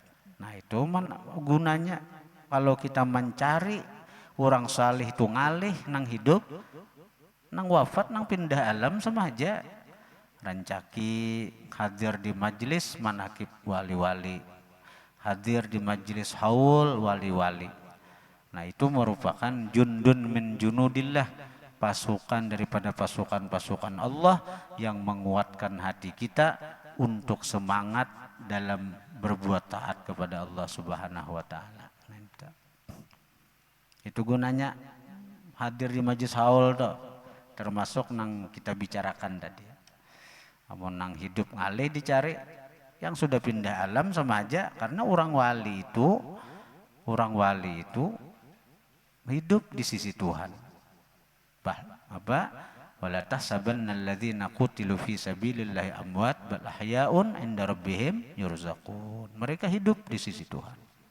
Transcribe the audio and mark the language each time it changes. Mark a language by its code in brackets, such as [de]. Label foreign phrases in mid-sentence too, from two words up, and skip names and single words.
[bjn] Nah itu gunanya kalau kita mencari orang saleh itu ngalih nang hidup, nang wafat, nang pindah alam sama aja. Rancaki hadir di majelis manakib wali-wali, hadir di majelis haul wali-wali. [id] Nah itu merupakan [ar] جند من جنود الله, [id] pasukan daripada pasukan-pasukan Allah yang menguatkan hati kita untuk semangat dalam berbuat taat kepada Allah [ar] سبحانه وتعالى. [bjn] Itu gunanya hadir di majelis haul tuh. termasuk nang kita bicarakan tadi. Amun nang hidup ngalih dicari, yang sudah pindah alam sama aja, karena orang wali itu hidup di sisi Tuhan. [id] Apa? [ar] ولا تحسبن الذين قتلوا في سبيل الله أمواتا بل أحياء عند ربهم يرزقون. [id] Mereka hidup di sisi Tuhan.